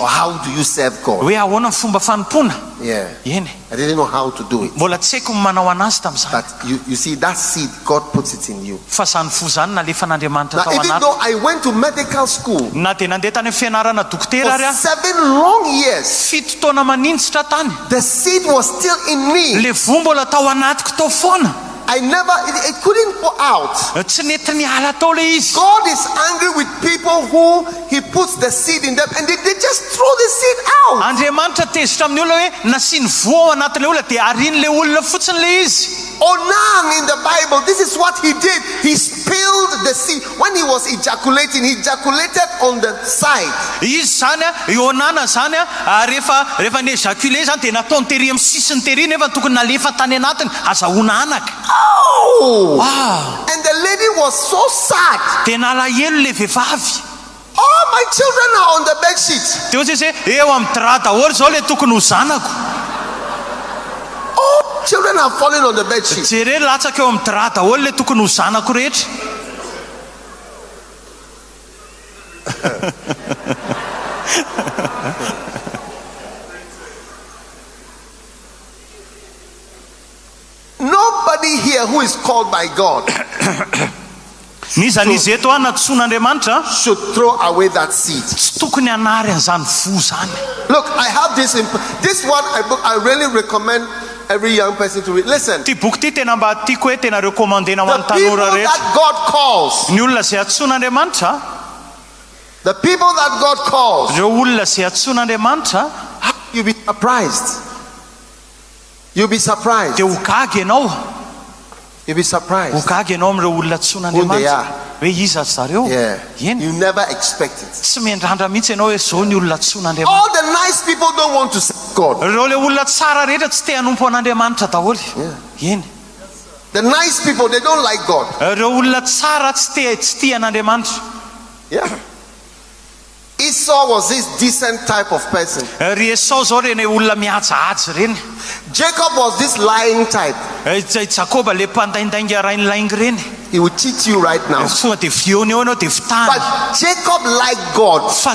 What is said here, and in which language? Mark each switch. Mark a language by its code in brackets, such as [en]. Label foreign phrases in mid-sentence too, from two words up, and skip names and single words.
[en] Or how do you serve God? [mg] Hoe ahoana ny fomba fanompona. [en] Yeah. [mg] Eny. [en] I didn't know how to do it. [mg] Mbola tsy haiko manao anazy tamin'izany. [en] But you see, that seed, God puts it in you. [mg] Fa zany fo zany nalefa an'Andriamanitra [en] Now, [mg] tao [en] even [mg] anaty. [en] though I went to medical school [mg] Na dia nandeha tany amin'ny fianarana dokotera [en] for [mg] ary [en] 7 long years, [mg] fito taona manintsitra tany. [en] the seed was still in me. [mg] Le vo mbola tao anatiko tao foana. [en] I never, it couldn't go out. [mg] Tsy nety niala tao le izy. [en] God is angry with people who He puts the seed in them and they just throw the seed out. [mg] Andriamanitra tezitra amin'ny olona hoe nasiany vo ao anatin'le olona dia arian'le olona fotsiny le izy. [en] Onan in the Bible, this is what he did. He spilled the seed. When he was ejaculating, he ejaculated on the side. [mg] Izy zany Ionana zany rehefa niejaculé zany dia nataony tery amin'ny sisiny tery nefa tokony nalefa tany anatiny azahoana anaka. Oh! Wow. [en] And the lady was so sad. [mg] Dia nalahelo le vehivavy. [en] All my children are on the bed sheet. [mg] Dia ohatry hoe eo amin'ny drap daholo zao le tokony ho zanako. [en] All children are falling on the bed sheet. [mg] Jereo latsaka eo amin'ny drap daholo le tokony ho zanako rehetra. [en] Nobody here who is called by God [mg] Nizanizy eto natsoan'Andriamanitra [en] should throw away that seed. [mg] tsy tokony hanary an'izany vo zany. [en] Look, I have this one I really recommend every young person to read. Listen. [mg] Ty boky ty tena mba tiako hoe tena rekomandena ho [en] The [mg] an'ny [en] people [mg] tanora rehetra. [en] that God calls. [mg] Ny olona izay atsoan'Andriamanitra. [en] The people that God calls. [mg] Ireo olona izay atsoan'Andriamanitra. [en] You'll be surprised. You'll be surprised. [mg] Dia ho gaga ianao. [en] You'll be surprised. [mg] Ho gaga ianao amin'ireo olona atsoan'Andriamanitra. Hoe iza zareo? [en] Yeah. [mg] Eny. [en] You never expect it. [mg] Tsy mendrandra mihitsy ianao hoe zao ny olona atsoan'Andriamanitra. [en] All the nice people don't want to serve God. [mg] Ireo le olona tsara rehetra tsy te hanompo an'Andriamanitra daholo. Eny. [en] The nice people, they don't like God. [mg] Ireo olona tsara tsy tia an'Andriamanitra. [en] Yeah. Esau was this decent type of person. Jacob was this lying type. He would cheat you right now. But Jacob liked God.